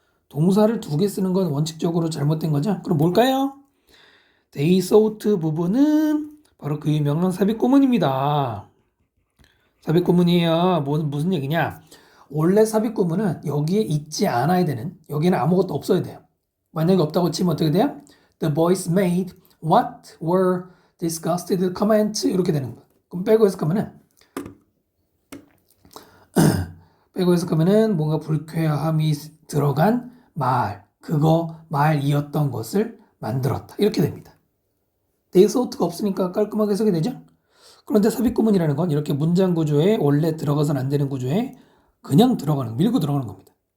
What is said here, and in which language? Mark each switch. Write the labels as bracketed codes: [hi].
[ko] 동사를 두 개 쓰는 건 원칙적으로 잘못된 거죠. 그럼 뭘까요? [en] They thought [ko] 부분은 바로 그 유명한 삽입구문입니다. 삽입구문이에요. 무슨 얘기냐? 원래 삽입구문은 여기에 있지 않아야 되는, 여기는 아무것도 없어야 돼요. 만약에 없다고 치면 어떻게 돼요? [en] The boys made what were discussed comments [ko] 이렇게 되는 거예요. 그럼 빼고 해석하면은 뭔가 불쾌함이 들어간 말, 그거 말이었던 것을 만들었다. 이렇게 됩니다. [en] they thought [ko] 가 없으니까 깔끔하게 해석이 되죠? 그런데 삽입구문이라는 건 이렇게 문장 구조에 원래 들어가서는 안 되는 구조에 그냥 들어가는, 밀고 들어가는 겁니다.